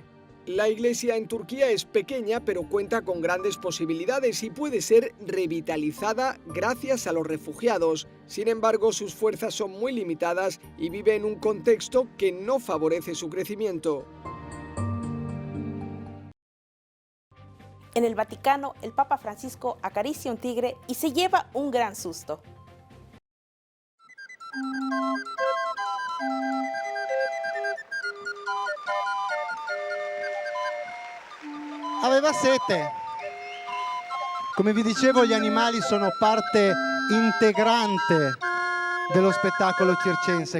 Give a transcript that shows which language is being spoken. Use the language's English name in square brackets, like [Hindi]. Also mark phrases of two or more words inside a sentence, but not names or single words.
[Spanish] La iglesia en Turquía es pequeña, pero cuenta con grandes posibilidades y puede ser revitalizada gracias a los refugiados. Sin embargo, sus fuerzas son muy limitadas y vive en un contexto que no favorece su crecimiento. En el Vaticano, el Papa Francisco acaricia un tigre y se lleva un gran susto. [Italian] Aveva sete. Come vi dicevo, gli animali sono parte integrante dello spettacolo circense.